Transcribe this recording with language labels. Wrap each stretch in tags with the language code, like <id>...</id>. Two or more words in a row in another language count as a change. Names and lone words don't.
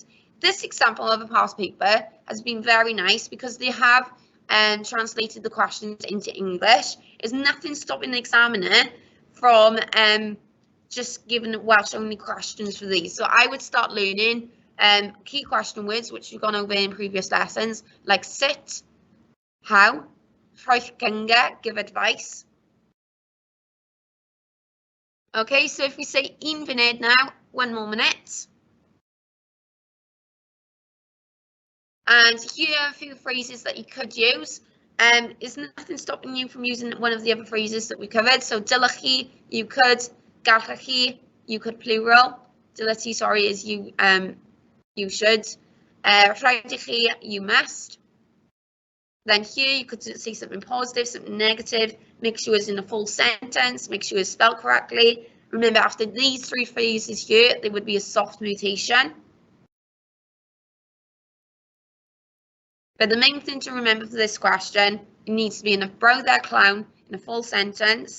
<en>This example of a past paper has been very nice because they have translated the questions into English. There's nothing stopping the examiner from just giving Welsh only questions for these. So I would start learning key question words, which we've gone over in previous lessons, like sit, how,</en> <cy>rhoi cyngor,</cy> <en>give advice. Okay, so if we say</en> <cy>un funud</cy> <en>now, 1 more minute. And here are a few phrases that you could use. Is nothing stopping you from using one of the other phrases that we covered.</en> <cy>So dylech chi,</cy> <en>you could.</en> <cy>Gallech chi,</cy> <en>you could plural.</en> <cy>Dylech chi,</cy> <en>sorry, is you should.</en> <cy>Rhaid chi,</cy> <en>you must. Then here you could say something positive, something negative. Make sure it's in a full sentence. Make sure it's spelled correctly. Remember, after these 3 phrases here, there would be a soft mutation. But the main thing to remember for this question, it needs to be in a brow there clown, in a full sentence.</en>